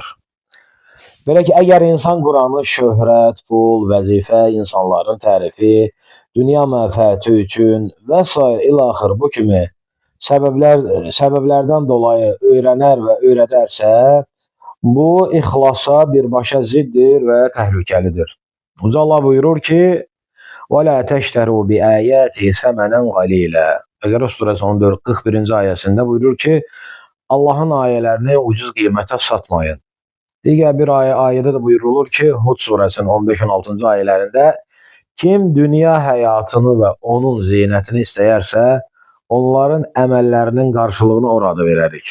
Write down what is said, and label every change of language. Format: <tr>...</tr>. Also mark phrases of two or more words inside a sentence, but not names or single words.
<az>Belə ki, əgər insan Quranı şöhrət, pul, vəzifə, insanların tərifi, dünya mənfəəti üçün və s. ilaxır bu kimi səbəblərdən dolayı öyrənər və öyrədərsə, bu ixlasa birbaşa ziddir və təhlükəlidir. Uca Allah buyurur ki,</az> <ar>وَلَا تَشْتَرُوا بِآيَاتِ ثَمَنًا قَلِيلًا.</ar> <az>Bəqərə surəsi 41-ci ayəsində buyurur ki, Allahın ayələrini ucuz qiymətə satmayın. Digər bir ayədə də buyurulur ki, Hud surəsinin 15-16-cı ayələrində kim dünya həyatını və onun zinətini istəyərsə, onların əməllərinin qarşılığını orada verərik.</az>